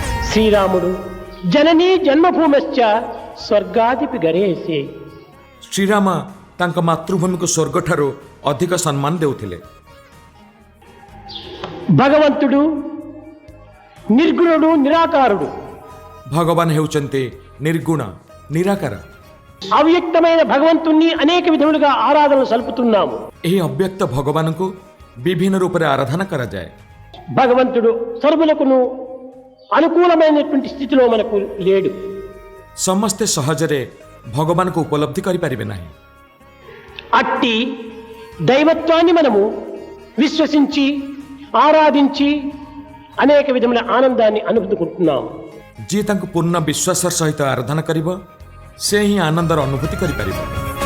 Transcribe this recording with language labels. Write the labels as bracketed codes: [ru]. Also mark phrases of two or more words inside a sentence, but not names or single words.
[sa] శ్రీరాముడు జననీ జన్మభూమశ్చ స్వర్గాదిపి గరేసే. [or] ଶ୍ରୀରାମ ତାଙ୍କ ମାତୃଭୂମିକୁ ସ୍ୱର୍ଗଠାରୁ ଅଧିକ ସମ୍ମାନ ଦେଉଥିଲେ। [te] భగవంతుడు నిర్గుణుడు నిరాకారుడు. [or] ଭଗବାନ ହେଉଛନ୍ତି ନିର୍ଗୁଣ ନିରାକାର। [te] అవ్యక్తమైన భగవంతుణ్ణి అనేక విధములుగా ఆరాధనలు సల్పుతున్నాము। [or] ଏହି ଅବ୍ୟକ୍ତ ଭଗବାନଙ୍କୁ ବିଭିନ୍ନ ରୂପରେ ଆରାଧନା କରାଯାଏ। [te] భగవంతుడు సర్వులకును అనుకూలమైనటువంటి స్థితిలో మనకు లేడు। [or] ସମସ୍ତେ ସହଜରେ ଭଗବାନଙ୍କୁ ଉପଲବ୍ଧି କରିପାରିବେ ନାହିଁ। [te] అట్టి దైవత్వాన్ని మనము విశ్వసించి ఆరాధించి అనేక విధముల ఆనందాన్ని అనుభూతికుంటున్నాము। [or] ଯିଏ ତାଙ୍କୁ ପୂର୍ଣ୍ଣ ବିଶ୍ୱାସର ସହିତ ଆରାଧନା କରିବ ସେ ହିଁ ଆନନ୍ଦର ଅନୁଭୂତି କରିପାରିବ।